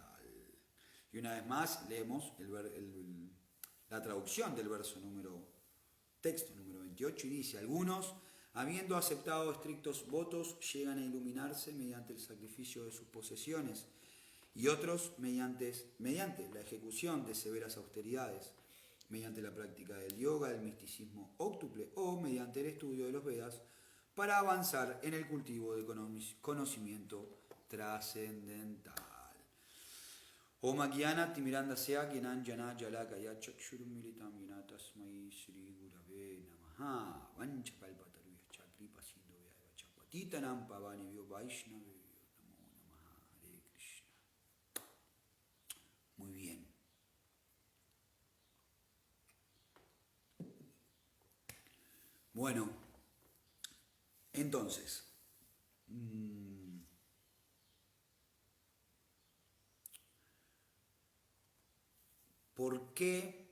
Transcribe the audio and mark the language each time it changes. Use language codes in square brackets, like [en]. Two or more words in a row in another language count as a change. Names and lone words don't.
[es] Y una vez más leemos la traducción del texto número 28 y dice: algunos, habiendo aceptado estrictos votos, llegan a iluminarse mediante el sacrificio de sus posesiones, y otros mediante la ejecución de severas austeridades, mediante la práctica del yoga, del misticismo óctuple o mediante el estudio de los Vedas, para avanzar en el cultivo del conocimiento trascendental. [sa] Om Agyana Timirandasya Gyananjana Jalakaya Chakshurum Militam Yena Tasmai Sri Gurave Namaha Vanchakalpataruyascha Kripa Sindhuvaya Vachapatitanam Pavanebhyo Vaishnavebhyo Namo Namaha Hare Krishna. [es] Muy bien. Bueno, entonces, ¿por qué?